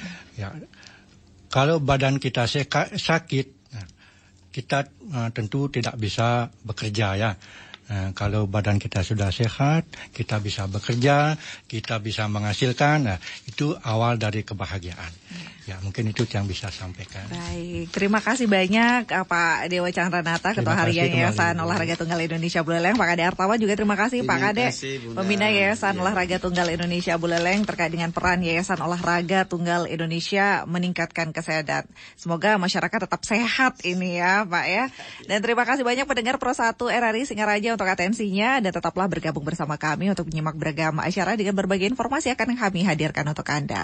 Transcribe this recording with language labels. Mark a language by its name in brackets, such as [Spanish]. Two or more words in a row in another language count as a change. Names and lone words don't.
[Indonesian] Kalau badan kita sakit, kita tentu tidak bisa bekerja ya. Kalau badan kita sudah sehat, kita bisa bekerja, kita bisa menghasilkan. Itu awal dari kebahagiaan. Ya, mungkin itu yang bisa sampaikan. Baik, terima kasih banyak Pak Dewa Chandranata, Ketua Harian Yayasan Olahraga Tunggal Indonesia Buleleng. Pak Kade Artawan juga terima kasih Pak Kade, pembina Yayasan Olahraga Tunggal Indonesia Buleleng, terkait dengan peran Yayasan Olahraga Tunggal Indonesia meningkatkan kesehatan. Semoga masyarakat tetap sehat ini ya Pak ya. Dan terima kasih banyak pendengar Pro 1 RRI Singaraja untuk atensinya, dan tetaplah bergabung bersama kami untuk menyimak beragam acara dengan berbagai informasi akan kami hadirkan untuk Anda.